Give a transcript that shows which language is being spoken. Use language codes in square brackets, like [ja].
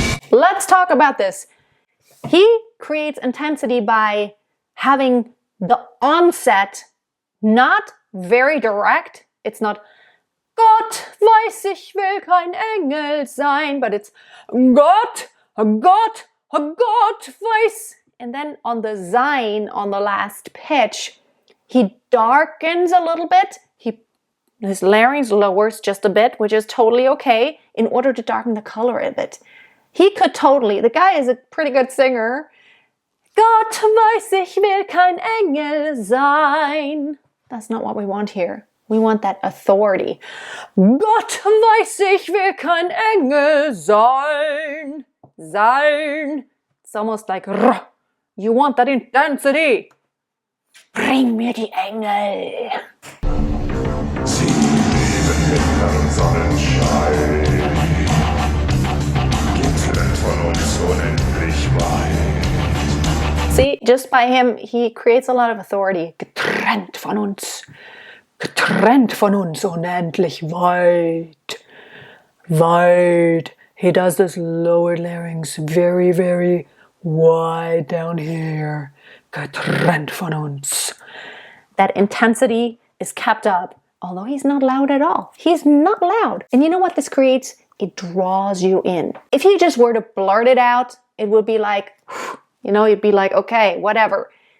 [en] Let's talk about this. He creates intensity by having the onset not very direct. It's not [de] Gott weiß, ich will kein Engel sein, [en] but it's [de] Gott weiß. [en] And then on the sein, on the last pitch, he darkens a little bit. His larynx lowers just a bit, which is totally okay, in order to darken the color a bit. He could totally, the guy is a pretty good singer. [de] Gott weiß, ich will kein Engel sein. [en] That's not what we want here. We want that authority. [de] Gott weiß, ich will kein Engel sein. [en] Sein. It's almost like R. You want that intensity. [de] Bring mir die Engel. Sie leben mitten im Sonnenschein. Getrennt von uns unendlich weit. [en] See, just by him, he creates a lot of authority. [de] Getrennt von uns. Getrennt von uns unendlich weit. Weit. [en] He does this lower larynx very, very wide down here. [de] Getrennt von uns. [en] That intensity is kept up although he's not loud at all. He's not loud. And you know what this creates? It draws you in. If he just were to blurt it out, it would be like, you know, you'd be like, okay, whatever.